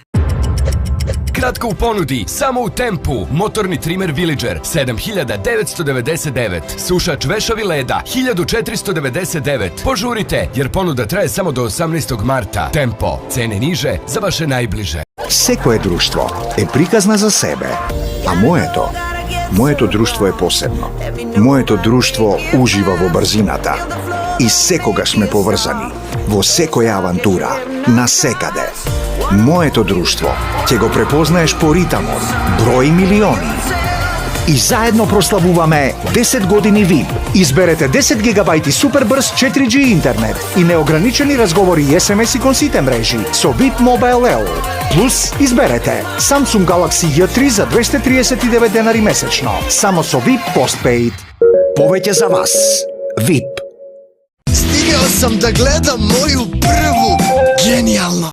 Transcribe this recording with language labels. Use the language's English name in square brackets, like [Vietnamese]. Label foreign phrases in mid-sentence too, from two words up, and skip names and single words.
[Serbian] Kratko u ponudi, samo u Tempu. Motorni trimer Villager 7.999. Sušač vešavi leda 1.499. Požurite, jer ponuda traje samo do 18. marta. Tempo, cene niže za vaše najbliže. [Macedonian] Секое друштво е приказна за себе, а моето друштво е посебно. Моето друштво ужива во брзината и секогаш сме поврзани во секоја авантура, насекаде. Моето друштво ќе го препознаеш по ритамот, број милиони. И заедно прославуваме 10 години VIP. Изберете 10 гигабајти супербрз 4G интернет и неограничени разговори и SMS-и кон сите мрежи со VIP Mobile L. Плюс изберете Samsung Galaxy J3 за 239 денари месечно. Само со VIP Postpaid. Повеќе за вас. VIP. [Serbian] Стигao sam da gledam moju prvu. Genijalno.